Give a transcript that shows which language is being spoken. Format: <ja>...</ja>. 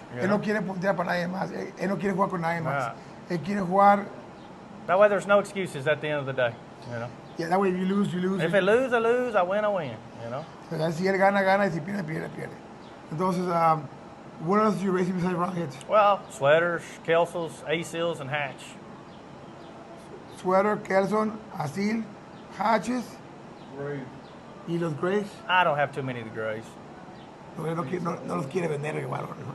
<en>you</en> <es>Él</es> <en>know?</en> <es>no quiere puntear para nadie más. Él no quiere jugar con nadie más.</es> <en>Right.</en> <es>Él quiere jugar.</es> <en>That way, there's no excuses at the end of the day. You know. Yeah, that way if you lose, you lose. If I lose, I lose. I win, I win. You know.</en> <es>O sea, si él gana, gana. Y si pierde, pierde, pierde. Entonces,</es> <en>what else are you racing besides rockets? Well, sweaters, kelsels, A-seals, and hatch.</en> <es>Sweater, Kelson, Asil, Hatches. Y los Grays.</es> <en>I don't have too many of the grays.</en> <es>No los quiere vender igual.</es>